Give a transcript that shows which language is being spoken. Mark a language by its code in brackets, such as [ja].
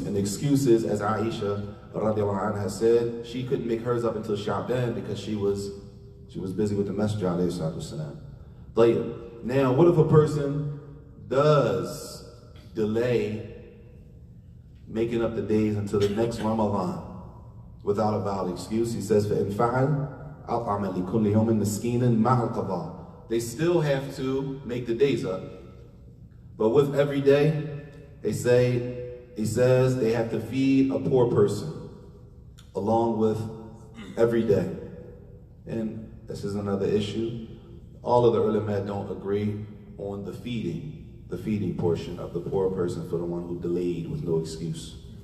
[en] And the excuse is, as Aisha radiallahu anha said, she couldn't make hers up until Sha'ban because she was busy with the Messenger alayhi salatu wasalam. Now, what if a person does delay making up the days until the next Ramadan without a valid excuse? He says, [ar] فَإِنْ فَعَلْ أَطْعَمَ لِكُلِّ يَوْمٍ مِسْكِينًا مَعَ الْقَضَاءِ. [en] They still have to make the days up. But with every day, he says they have to feed a poor person along with every day. And this is another issue. All of the ulama don't agree on the feeding portion of the poor person for the one who delayed with no excuse.